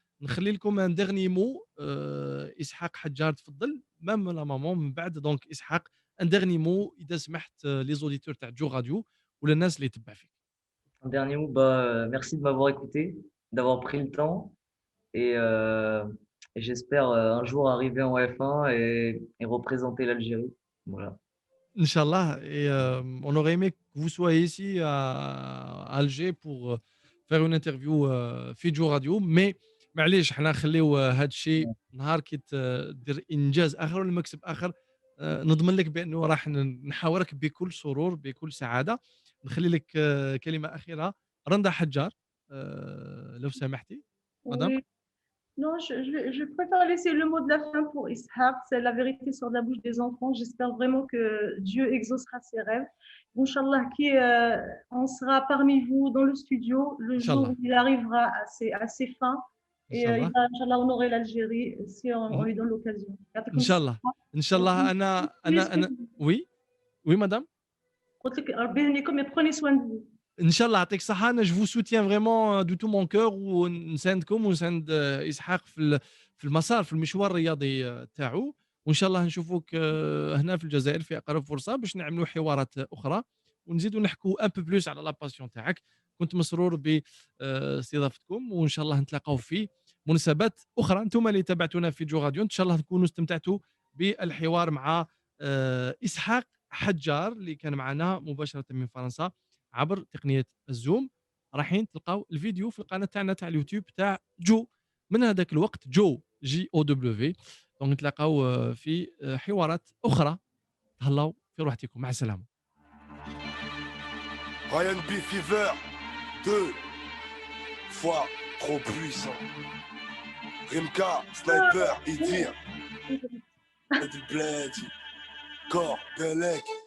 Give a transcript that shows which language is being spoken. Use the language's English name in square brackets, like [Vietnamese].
[Arabic] نخلي لكم ان ديرني مو اسحاق حجار تفضل مام لا مامون من بعد. دونك اسحاق [French] ان ديرني مو [Arabic] اذا سمحت لي زوديتور تاع جو راديو ولا الناس اللي تبع فيك. [French] Un dernier mot, bah, merci de m'avoir écouté, d'avoir pris le temps. Et, et j'espère un jour arriver en F1 et représenter l'Algérie. Voilà. [Arabic] Inch'Allah. [French] Et on aurait aimé que vous soyez ici à Alger pour faire une interview [Arabic] في جو راديو. مي معليش حنا نخليو هذا الشيء نهار كي دير انجاز اخر ولا مكسب اخر. نضمن لك بانه راح نحاورك بكل سرور بكل سعاده. نخلي لك كلمه اخيره رندا حجار لو سمحتي مدام. [French] Oui, Non, je préfère laisser le mot de la fin pour Ishaq. C'est la vérité sur la bouche des enfants. J'espère vraiment que Dieu exaucera ses rêves. Inch'Allah, on sera parmi vous dans le studio le jour [Arabic] Inch'Allah. [French] où il arrivera à ses fins. Et il [Arabic] Inch'Allah. [French] va, Inch'Allah, honorer l'Algérie si on lui donne l'occasion. [Arabic] Inch'Allah. Inch'Allah. أنا [French] oui. Oui madame. Mais prenez soin de vous. [Arabic] Inch'Allah يعطيك الصحة. أنا [French] je vous soutiens vraiment de tout mon cœur [Arabic] ونساندكم ونساند إسحاق في المسار في المشوار الرياضي تاعو. وإن شاء الله نشوفوك هنا في الجزائر في أقرب فرصة باش نعملوا حوارات أخرى ونزيدوا نحكوا ان بو بلوس على لا باسيون تاعك. كنت مسرور باستضافتكم وإن شاء الله نتلاقاو في مناسبات أخرى. أنتم اللي تابعتونا في جو راديو إن شاء الله تكونوا استمتعتوا بالحوار مع إسحاق حجار اللي كان معنا مباشرة من فرنسا عبر تقنيه الزوم. رايحين تلقاو الفيديو في القناه تاعنا تاع اليوتيوب تاع جو من هذاك الوقت جو جي او دبليو. دونك نتلاقاو في حوارات اخرى. تهلاو في روحتكم. مع السلامه. Ryan B. [French] Fever 2 fois trop puissant. Rimka, sniper, il tire. Du bled, corps, Belek.